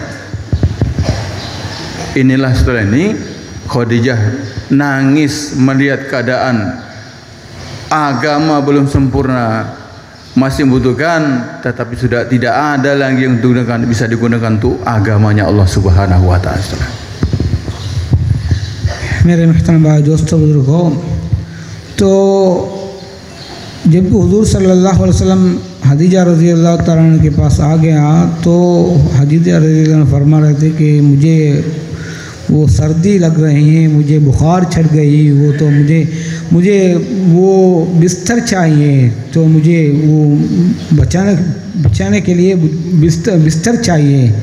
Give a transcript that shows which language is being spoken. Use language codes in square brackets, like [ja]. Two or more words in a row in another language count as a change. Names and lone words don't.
[id] Inilah setelah ini Khadijah nangis melihat keadaan agama belum sempurna, masih membutuhkan, tetapi sudah tidak ada lagi yang bisa digunakan untuk agamanya Allah [ar] سبحانه وتعالى. [hi] मेरे महतरम भाई दोस्तों बुजुर्गों, तो जब हुजूर [ar] صلى الله عليه وسلم [hi] खदीजा [ar] رضي الله تعالى عنها [hi] के पास आ गया, तो खदीजा [ar] رضي الله عنها [hi] फरमा रहे थे कि मुझे वो सर्दी लग रही है, मुझे बुखार चढ़ गई, वो तो मुझे वो बिस्तर चाहिए, तो मुझे वो बचाने के लिए बिस्तर चाहिए।